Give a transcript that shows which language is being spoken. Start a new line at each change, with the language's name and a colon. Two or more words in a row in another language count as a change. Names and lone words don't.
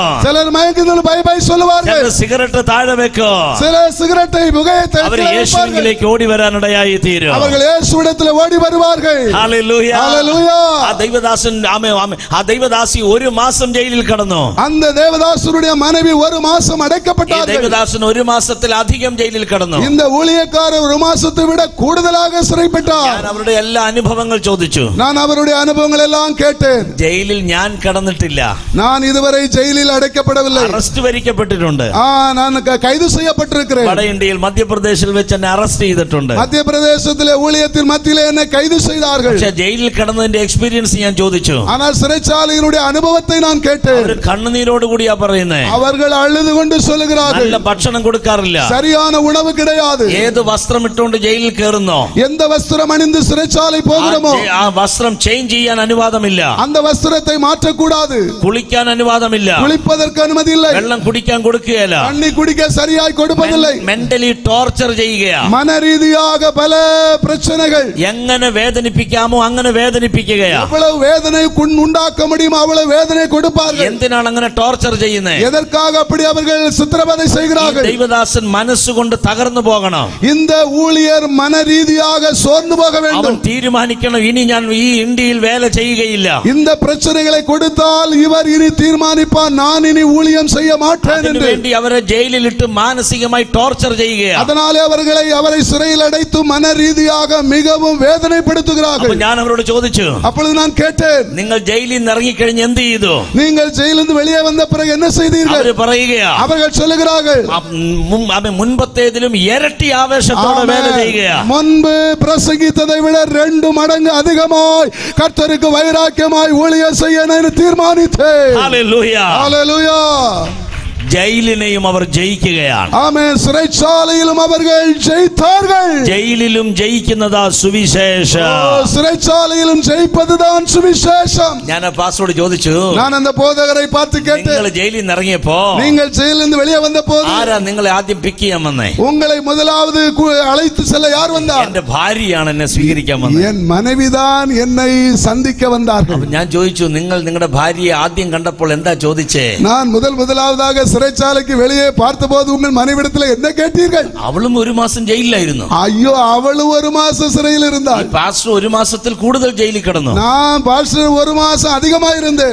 Tamil: சிலர் மயக்கத்தில் பை பை சொல்லுவார்கள்.
Malayalam: ചിലർ സിഗരറ്റ് താഴെ വെക്കും.
Tamil: சில சிகரெட்டை புகையை
Malayalam: അവർ യേശുവിലേക്ക് ഓടി വരാനിടയായി തീരും.
Tamil: அவர்கள் இயேசுவிடத்தில் ஓடி வருவார்கள்.
Malayalam: ഹല്ലേലൂയ. ഹല്ലേലൂയ. ആ ദൈവദാസൻ ആ ദൈവദാസി 1 മാസം ജയിലിൽ കിടന്നു.
Tamil: அந்த தேவதாசருடைய மனைவி 1 மாசம்
Malayalam: ഈ
Tamil: அடைக்கப்பட்டார்கள்.
Malayalam: ദൈവദാസൻ 1 മാസത്തിലധികം ജയിലിൽ കിടന്നു.
Tamil: இந்த ஊழியக்காரர் 1 மாசத்தை விட கூடுதலாக சிறைப்பட்டார்.
Malayalam: ഞാൻ അവരുടെ എല്ലാ അനുഭവങ്ങൾ ചോദിച്ചു.
Tamil: நான் அவருடைய அனுபவங்கள் எல்லாம் கேட்டேன்.
Malayalam: ജയിലിൽ ഞാൻ കിടന്നിട്ടില്ല.
Tamil: நான் இதுவரை ஜெயிலில் அடைக்கப்படவில்லை.
Malayalam: അറസ്റ്റ് വരിക്കപ്പെട്ടിട്ടുണ്ട്.
Tamil: நான் கைது செய்யப்பட்டிருக்கிறேன்.
Malayalam: വട ഇന്ത്യയിൽ മധ്യപ്രദേശിൽ വെച്ച് എന്നെ അറസ്റ്റ് ചെയ്തിട്ടുണ്ട്. മധ്യപ്രദേശിലെ ഊഴിയത്തിൽ മധ്യയിലെ എന്നെ
Tamil: கைது செய்தார்கள்.
Malayalam: പക്ഷേ ജയിലിൽ കിടന്നതിന്റെ എക്സ്പീരിയൻസ് ഞാൻ ചോദിച്ചു.
Tamil: ஆனால் சிறைச்சாலையினுடைய அனுபவத்தை நான் கேட்டேன்.
Malayalam: അവർ കണ്ണുനീരോട് കൂടിയാ പറയുന്നത്.
Tamil: அவர்கள் அழுது கொண்டு சொல்லுகிறார்கள்.
Malayalam: നല്ല ഭക്ഷണം കൊടുക്കാറില്ല,
Tamil: சரியான உணவு கிடையாது.
Malayalam: ഏത് വസ്ത്രം ഇട്ടുകൊണ്ട് ജയിലിൽ കയറുന്നോ,
Tamil: எந்த வஸ்திரம் அணிந்து சிறைச்சாலை போகிறோமோ
Malayalam: ആ വസ്ത്രം ചേഞ്ച് ചെയ്യാൻ അനുവാദമില്ല,
Tamil: அந்த வஸ்திரத்தை மாற்றக்கூடாது.
Malayalam: കുളിക്കാൻ അനുവാദമില്ല,
Tamil: குளிப்பதற்கு அனுமதி இல்லை.
Malayalam: വെള്ളം കുടിക്കാൻ കൊടുക്കുകയില്ല,
Tamil: தண்ணி குடிக்க சரியாய் கொடுப்பதில்லை.
Malayalam: മെന്റലി ടോർച്ചർ ചെയ്യുകയാ.
Tamil: மன ரீதியாக பல பிரச்சனைகள்.
Malayalam: എങ്ങനെ വേദനിപ്പിക്കാമോ അങ്ങനെ വേദനിപ്പിക്കുകയാ.
Tamil: எவ்வளவு வேதனை உண்டாக்க முடியுமோ அவ்வளவு வேதனை கொடுப்பார்கள்.
Malayalam: എന്തിനാണ് അങ്ങനെ ടോർച്ചർ ചെയ്യുന്നത്?
Tamil: எதற்காக அப்படி அவர்கள் சித்திரவதை செய்கிறார்கள்?
Malayalam: ദൈവദാസൻ മനസ്സുകൊണ്ട് തകർന്നു പോകണം.
Tamil: இந்த ஊழியர் மன ரீதியாக சோர்ந்து போக
Malayalam: അവൻ
Tamil: வேண்டும்.
Malayalam: തീരുമാനിക്കണം, ഇനി ഞാൻ ഈ ഇന്ത്യയിൽ വേല ചെയ്യുകയില്ല.
Tamil: இந்த பிரச்சனைகளை கொடுத்தால் இவர் இனி தீர்மானிப்பார், நான் இனி ஊழியம் செய்ய மாட்டேன் என்று.
Malayalam: വേണ്ടി അവരെ ജയിലിലിട്ട് മാനസികമായി ടോർച്ചർ ചെയ്യുകയാണ്.
Tamil: அதனாலே அவரை சிறையில் அடைத்து மன ரீதியாக மிகவும் வேதனைப்படுத்துகிறார்கள்.
Malayalam: ഞാൻ അവരോട് ചോദിച്ചു,
Tamil: அப்பொழுது நான் கேட்டேன்,
Malayalam: നിങ്ങൾ ജയിലിൽ നിന്ന് ഇറങ്ങിക്കഴിഞ്ഞ് എന്ത് ചെയ്തു?
Tamil: நீங்கள் ஜெயிலிருந்து வெளியே வந்த பிறகு என்ன செய்தீர்கள்?
Malayalam: അവർ പറയുകയാ,
Tamil: அவர்கள் சொல்லுகிறார்கள்,
Malayalam: മുൻപത്തേതിലും ഇരട്ടി ആവേശത്തോടെ വേല ചെയ്യുകയാ.
Tamil: முன்பு பிரசங்கித்ததை விட 2 மடங்கு அதிகமாய் கர்த்தருக்கு வைராக்கியமாய் ஊழியம் செய்ய நான் தீர்மானித்தேன். ஹalleluya, ஹalleluya.
Malayalam: ജയിലിനെയും അവർ ജയിക്കുകയാണ്. ആമേൻ.
Tamil: சிறைச்சாலையிலும் அவர்கள் ஜெயித்தார்கள்.
Malayalam: ജയിലിലും ജയിക്കുന്നതാ സുവിശേഷം.
Tamil: சிறைச்சாலையிலும் ஜெயிப்பதுதான் சுவிசேஷம்.
Malayalam: ഞാൻ പാസ്റ്ററോട് ചോദിച്ചു,
Tamil: நான் அந்த போதகரை பார்த்து கேட்டேன்,
Malayalam: നിങ്ങൾ ജയിലിൽ നിന്ന് ഇറങ്ങിയപ്പോ
Tamil: நீங்கள் ஜெயிலிருந்து வெளியே வந்த போது
Malayalam: ആരാ നിങ്ങളെ ആദ്യം പിക്ക് ചെയ്യാൻ വന്നേ?
Tamil: உங்களை முதலாவது அழைத்து செல்ல யார் வந்தார்?
Malayalam: എന്റെ ഭാര്യയാണ് എന്നെ സ്വീകരിക്കാൻ വന്നത്.
Tamil: என் மனைவிதான் என்னை சந்திக்க வந்தார்கள்.
Malayalam: ഞാൻ ചോദിച്ചു, നിങ്ങൾ നിങ്ങളുടെ ഭാര്യയെ ആദ്യം കണ്ടപ്പോൾ എന്താ ചോദിച്ചേ?
Tamil: நான் முதலாவதாக சிறைச்சாலைக்கு வெளியே பார்த்தபோது உங்கள் மனைவிடத்தில் என்ன கேட்டீர்கள்?
Malayalam: അവളും 1 മാസം ജയിലിലായിരുന്നു.
Tamil: ஐயோ, அவளும் 1 மாசம் சிறையில் இருந்தாள்.
Malayalam: പാസ്റ്റർ 1 മാസത്തിൽ കൂടുതൽ ജയിലിൽ കിടന്നു.
Tamil: நான் பாஸ்டர் 1 மாசம் அதிகமா இருந்தேன்.